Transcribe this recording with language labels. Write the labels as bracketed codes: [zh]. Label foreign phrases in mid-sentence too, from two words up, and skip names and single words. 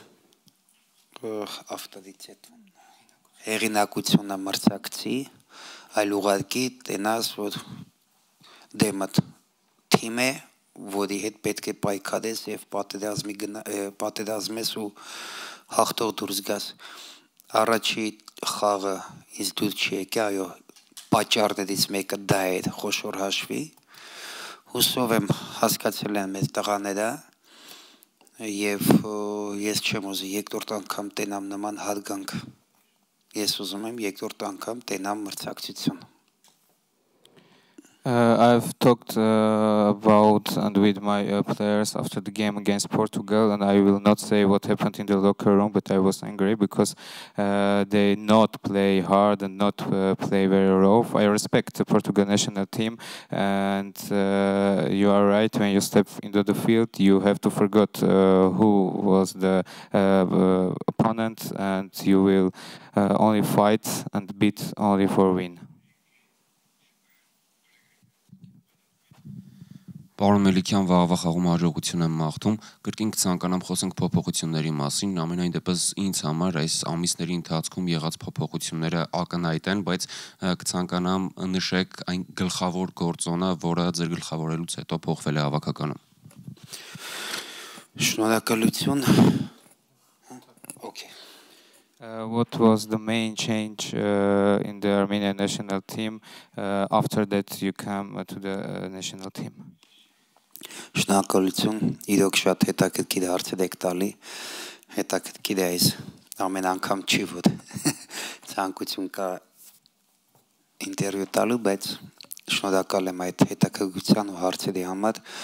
[hy] հեղինակությունը մրցակցի, այլ ուղղակի տենաս, որ դեմդ թիմ է, որի հետ պետք է պայքարես եւ պատերազմես ու հաղթող դուրս գաս։ Առաջի խաղը ինձ դուր չի եկել, այո, պատճառներից մեկը դա էր, խոշոր հաշվի։ Հուսով եմ հասկացել են մեր տղաները Եվ ես չեմ ուզի երկրորդ անգամ տենամ նման հարգանք։ Ես ուզում եմ երկրորդ անգամ տենամ մրցակցություն։ [en] I've talked about and with my players after the game against Portugal, and I will not say what happened in the locker room, but I was angry because they not play hard and not play very rough. I respect the Portugal national team, and you are right. When you step into the field, you have to forget who was the opponent, and you will only fight and beat only for win. [hy] Պարոն Մելիքյան, վաղվա խաղում հաջողություն եմ մաղթում։ Կրկին կցանկանամ խոսենք փոփոխությունների մասին։ Ամենայն դեպս ինձ համար այս ամիսների ընթացքում եղած փոփոխությունները ակնհայտ են, բայց կցանկանամ նշեք այն գլխավոր գործոնը, որը ձեր գլխավորելուց հետո փոխվել է հավաքականում։ Շնորհակալություն։ Okay. [en] What was the main change in the Armenian national team after that you came to the national team? [hy] Շնորհակալություն, իրոք շատ հետաքրքիր հարցեր եք տալի, հետաքրքիր է այս ամեն անգամ չի որ ցանկություն կա ինտերվյու տալու, բայց շնորհակալ եմ այդ հետաքրքրության ու հարցերի համար։